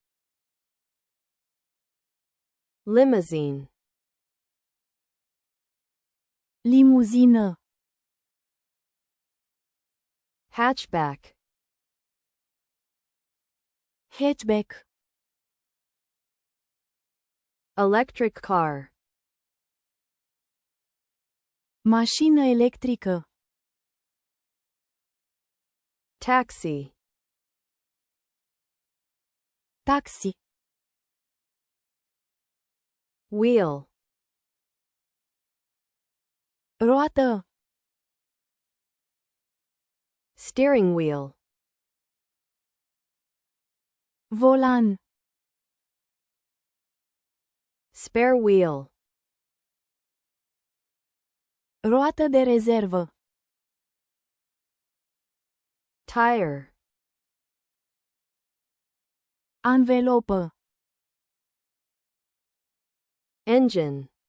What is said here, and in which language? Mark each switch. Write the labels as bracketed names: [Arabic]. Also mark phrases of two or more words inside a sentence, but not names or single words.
[English] limousine, [Romanian] limuzină, [English] hatchback, [Romanian] hatchback, [English] electric car, [Romanian] mașină electrică, [English] taxi, [Romanian] taxi, [English] wheel, [Romanian] roată, [English] steering wheel, [Romanian] volan, [English] spare wheel, [Romanian] roată de rezervă, [English] tire, [Romanian] anvelopă, [English] engine,